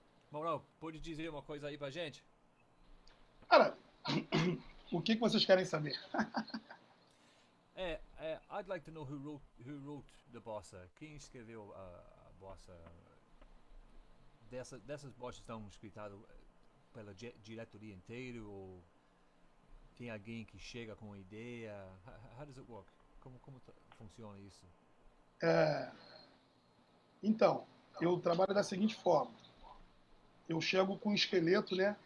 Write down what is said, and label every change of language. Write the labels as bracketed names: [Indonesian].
[Portuguese] Maurão, pode dizer uma coisa aí pra gente? Cara, o que vocês querem saber? [English] I'd like to know who wrote the bossa. [Portuguese] Quem escreveu a bossa? Dessas bossas estão escritas pela diretoria inteira, ou tem alguém que chega com uma ideia? [English] How does it work? [Portuguese] Como funciona isso? Então, eu trabalho da seguinte forma. Eu chego com um esqueleto, né?